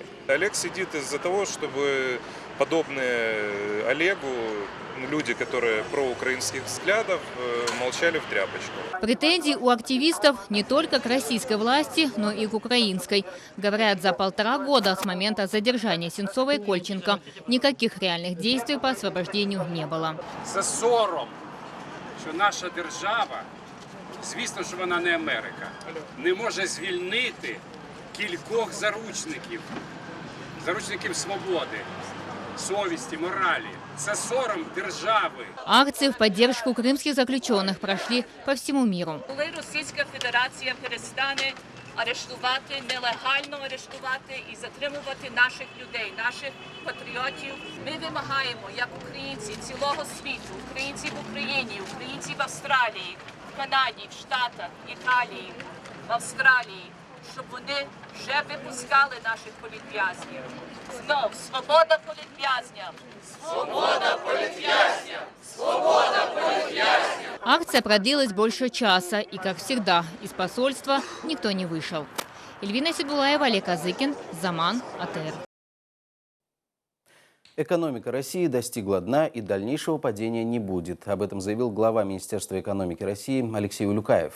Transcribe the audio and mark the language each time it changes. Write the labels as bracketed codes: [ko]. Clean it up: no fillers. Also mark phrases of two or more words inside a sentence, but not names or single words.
[ru] Олег сидит из-за того, чтобы подобные Олегу, люди, которые проукраинских взглядов, молчали в тряпочку. Претензии у активистов не только к российской власти, но и к украинской. Говорят, за 1,5 года с момента задержания Сенцова и Кольченко никаких реальных действий по освобождению не было. [uk] За сором, що наша держава, звісно, що вона не Америка, не може звільнити кількох заручників свободи, совісті, моралі. Це сором держави. [ru] Акции в поддержку крымских заключенных прошли по всему миру. [uk] Коли Російська Федерація перестане арештувати, нелегально арештувати і затримувати наших людей, наших патріотів, ми вимагаємо, як українці цілого світу, українці в Україні, українці в Австралії, в Канаді, в Штатах, Італії, в Австралії, щоб вони вже випускали наших політв'язнів. Знов, свобода політв'язням! Свобода політв'язням! Свобода політв'язням! [ru] Акция продлилась больше часа, и, как всегда, из посольства никто не вышел. Эльвина Седулаева, Олег Азыкин, Заман, АТР. Экономика России достигла дна и дальнейшего падения не будет. Об этом заявил глава Министерства экономики России Алексей Улюкаев.